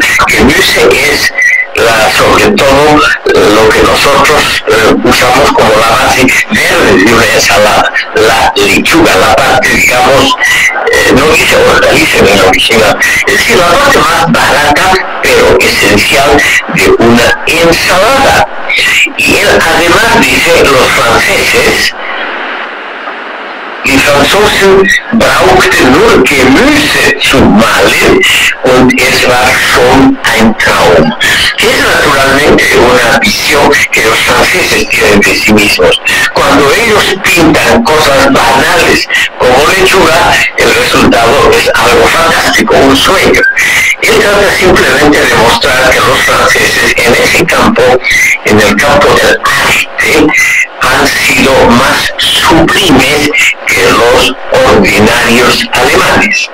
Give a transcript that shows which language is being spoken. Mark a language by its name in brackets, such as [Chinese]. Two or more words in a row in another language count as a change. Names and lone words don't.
[Spanish] Gemüse es sobre todo lo que nosotros usamos como la base verde de una ensalada, la lechuga, la parte, digamos, no dice hortaliza en el original, es decir, la parte más barata pero esencial de una ensalada. Y él además dice, los franceses, [German] die Franzosen brauchten nur Gemüse zu malen und es war schon ein Traum. [Spanish] Que es naturalmente una visión que los franceses tienen de sí mismos. Cuando ellos pintan cosas banales como lechuga, el resultado es algo fantástico, un sueño. Él trata simplemente de mostrar que los franceses en ese campo, en el campo del arte, han sido más sublimes que los ordinarios alemanes.